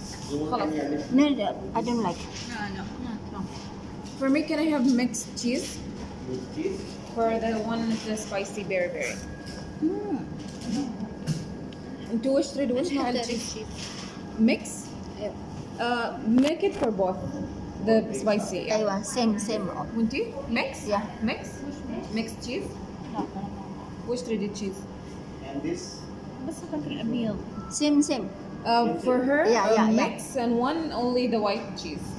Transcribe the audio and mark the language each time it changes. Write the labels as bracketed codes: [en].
[en] You want any additional? No, I don't like. No. For me, can I have mixed cheese? With cheese? For the one with the spicy berry. Hmm. [ar] انت وش تريد وش نوع التشيز؟ Mix? [en] Make it for both. The spicy. Yeah. Aywa, same. [ar] وانتي؟ Mix? [en] Yeah. Mix? Mixed cheese? [ar] وش تريدي cheese؟ [en] And this? [ar] بس أخذ الأبيض. [en] Same. For her, Yeah. mix and one only the white cheese.